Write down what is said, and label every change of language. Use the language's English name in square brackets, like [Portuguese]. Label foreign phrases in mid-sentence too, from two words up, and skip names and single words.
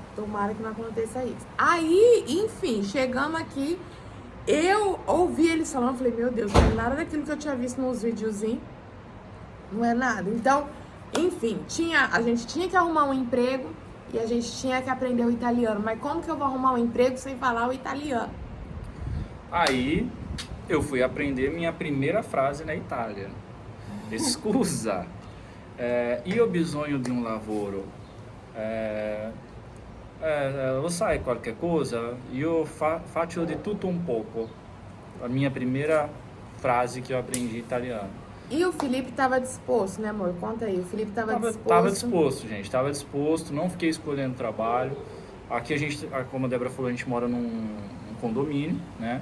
[Portuguese] Tomara que não aconteça isso. Aí, enfim, chegando aqui, eu ouvi eles falando, falei, meu Deus, não é nada daquilo que eu tinha visto nos videozinhos. Não é nada. Então, enfim, a gente tinha que arrumar um emprego e a gente tinha que aprender o italiano. Mas como que eu vou arrumar um emprego sem falar o italiano? Aí, eu fui aprender minha primeira frase na Itália. [Italian] Scusa, io ho bisogno di un lavoro. Lo sai qualche cosa? Io faccio di tutto un pouco. [Portuguese] A minha primeira frase que eu aprendi italiano. E o Felipe estava disposto, né, amor? Conta aí. O Felipe estava disposto. Tava disposto, gente. Tava disposto. Não fiquei escolhendo trabalho. Aqui a gente, como a Débora falou, a gente mora num condomínio, né?